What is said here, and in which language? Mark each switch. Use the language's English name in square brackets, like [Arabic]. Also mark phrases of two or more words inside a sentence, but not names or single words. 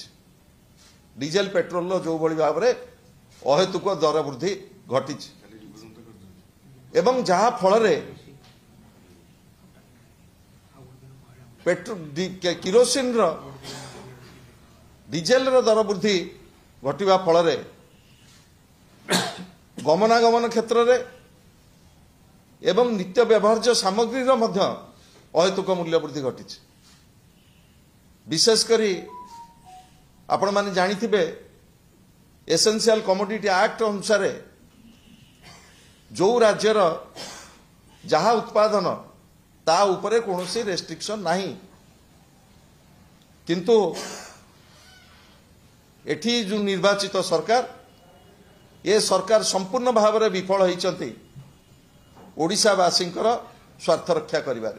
[Odia] ଡିଜେଲ ପେଟ୍ରୋଲ ର ଯୋ ବଡ଼ ଭାବ ରେ ଅହେତୁକ ଦର ବୃଦ୍ଧି ଘଟି ଏବଂ ଯାହା ଫଳ କିରୋସିନ ର ଡିଜେଲ ର ଦର ବୃଦ୍ଧି ଘଟିବା ଫଳ ଗମନାଗମନ କ୍ଷେତ୍ର ରେ ଏବଂ ନିତ୍ୟ ବ୍ୟବହାର୍ଯ୍ୟ ସାମଗ୍ରୀ ର ମଧ୍ୟ ଅହେତୁକ ମୂଲ୍ୟ ବୃଦ୍ଧି ଘଟି। ବିଶେଷକର ଆପଣ ମାନେ ଜାଣିଥିବେ [English] essential commodity act [Odia] ଅନୁସାର ଯୋ ରାଜ୍ୟର ଯାହା ଉତ୍ପାଦନ ତା ଉପରେ କୌଣସି ରେଷ୍ଟ୍ରିକ୍ସନ ନାହିଁ, କିନ୍ତୁ ଏଠି ଯୋ ନିର୍ବାଚିତ ସରକାର ଏ ସରକାର ସମ୍ପୂର୍ଣ୍ଣ ଭାବ ରେ ବିଫଳ ହୋଇଛନ୍ତି ଓଡ଼ିଶାବାସୀଙ୍କର ସ୍ୱାର୍ଥ ରକ୍ଷା କରିବାରେ।